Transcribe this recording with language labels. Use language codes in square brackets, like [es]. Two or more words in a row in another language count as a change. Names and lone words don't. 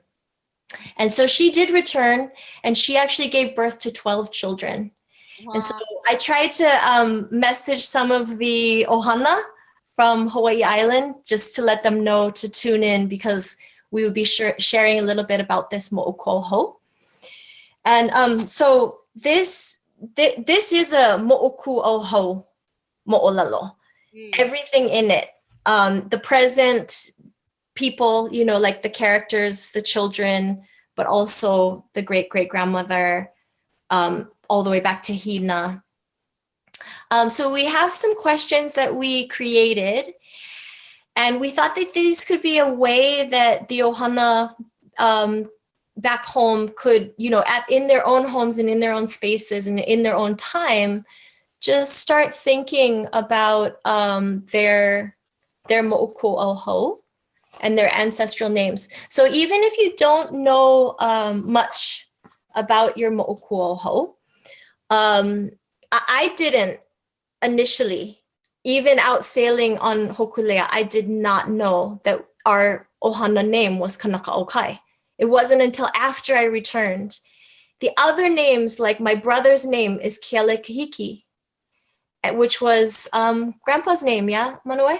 [en] And so she did return, and she actually gave birth to 12 children. Wow. And so I tried to message some of the ʻohana from Hawaiʻi Island just to let them know to tune in, because we would be sharing a little bit about this moʻokūʻauhau. And so this is a [haw] moʻokūʻauhau moʻolelo. [en] Everything in it, the present people, like the characters, the children, but also the great-great-grandmother, all the way back to Hina. So we have some questions that we created, and we thought that these could be a way that the ʻohana back home could, in their own homes and in their own spaces and in their own time, just start thinking about their moʻokūʻauhau and their ancestral names. So even if you don't know much about your moʻokūʻauhau, I didn't initially, even out sailing on Hokulea, I did not know that our ʻohana name was Kanakaʻaukai. It wasn't until after I returned. The other names, like my brother's name is Kealekahiki, which was grandpa's name, yeah, Manuwai?